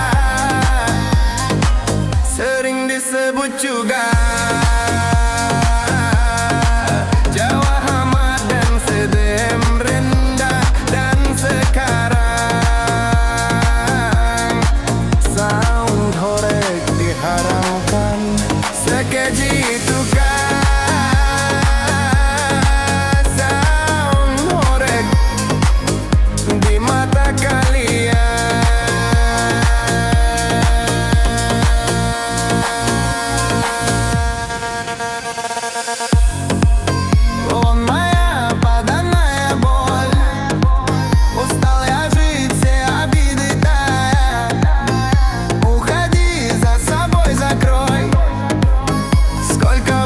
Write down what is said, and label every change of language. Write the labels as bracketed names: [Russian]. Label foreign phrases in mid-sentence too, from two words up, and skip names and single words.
[Indonesian] sering disebut juga Jawa Hamad dan Sedem rendah dan sekarang sound horeg diharamkan sekeji itukah sound horeg di mata kalian [Russian] Он моя, поданная боль Устал я жить, все обиды тая Уходи, за собой закрой Сколько